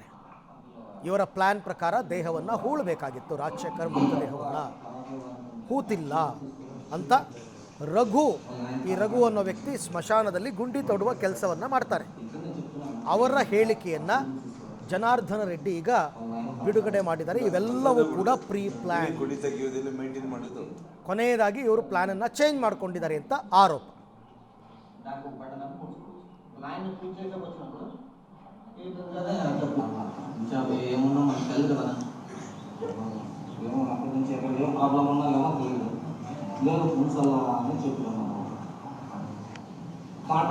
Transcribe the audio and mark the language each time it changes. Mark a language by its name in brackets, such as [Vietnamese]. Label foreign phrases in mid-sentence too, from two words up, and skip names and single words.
[Kannada] ಇವರ ಪ್ಲ್ಯಾನ್ ಪ್ರಕಾರ ದೇಹವನ್ನು ಹೂಳಬೇಕಾಗಿತ್ತು, ರಾಜಶೇಖರ್ ಮೃತದೇಹವನ್ನು ಹೂತಿಲ್ಲ ಅಂತ ಈ ರಘು ಅನ್ನೋ ವ್ಯಕ್ತಿ ಸ್ಮಶಾನದಲ್ಲಿ ಗುಂಡಿ ತೋಡುವ ಕೆಲಸವನ್ನು ಮಾಡ್ತಾರೆ. ಅವರ ಹೇಳಿಕೆಯನ್ನು ಜನಾರ್ದನ ರೆಡ್ಡಿ ಈಗ ಬಿಡುಗಡೆ ಮಾಡಿದ್ದಾರೆ. ಇವೆಲ್ಲವೂ ಕೂಡ [English] pre plan. [Kannada] ಕುಡಿ ತೆಗೆಯೋದೆಲ್ಲ ಮೇಂಟೈನ್ ಮಾಡೋದು. ಕೊನೆಯದಾಗಿ ಇವರು ಪ್ಲಾನನ್ನು ಚೇಂಜ್ ಮಾಡ್ಕೊಂಡಿದ್ದಾರೆ ಅಂತ ಆರೋಪ. [Telugu] ఏమున్నా మనకు తెలియదు కదా, ఏమో అక్కడి నుంచి ఎక్కడ ఏం ప్రాబ్లం ఉన్నా ఏమో తెలియదు. లేదు పులుసల్లా అని చెప్తున్నాను మాట.